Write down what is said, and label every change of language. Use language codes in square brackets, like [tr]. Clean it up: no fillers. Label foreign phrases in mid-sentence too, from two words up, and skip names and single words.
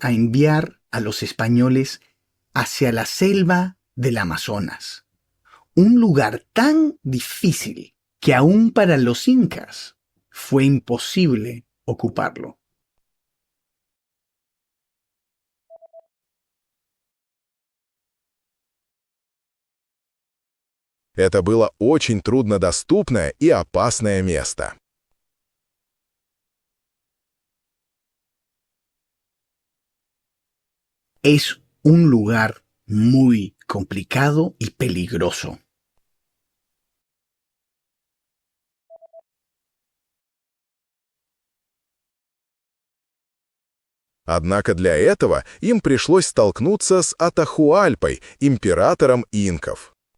[es] a enviar a los españoles hacia la selva del Amazonas, un lugar tan difícil que aún para los incas fue imposible ocuparlo. [ru] Это было очень труднодоступное и опасное место. [es] Es un lugar muy complicado y peligroso. [ru] Однако для этого им пришлось столкнуться с Атахуальпой, императором инков.